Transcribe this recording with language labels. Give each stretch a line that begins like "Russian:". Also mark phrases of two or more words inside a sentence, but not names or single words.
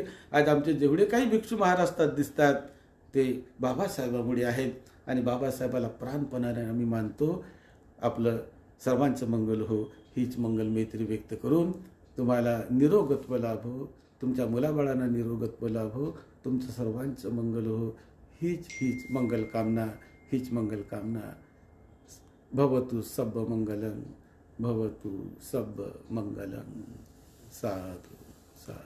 Marathi: आज आमचे जेवढे काही भिक्षू महाराष्ट्रात दिसतात ते बाबासाहेबांमुळे आहेत आणि बाबासाहेबाला प्राणपणाने आम्ही मानतो. आपलं सर्वांचं मंगल हो हीच मंगल मैत्री व्यक्त करून तुम्हाला निरोगत्व लाभो, तुमच्या मुलाबाळांना निरोगत्व लाभो, तुमचं सर्वांचं मंगल हो हीच मंगल कामना, हीच मंगल कामना.
Pali: भवतु सब्ब मंगलं, भवतु सब्ब मंगलं. साधु साधु.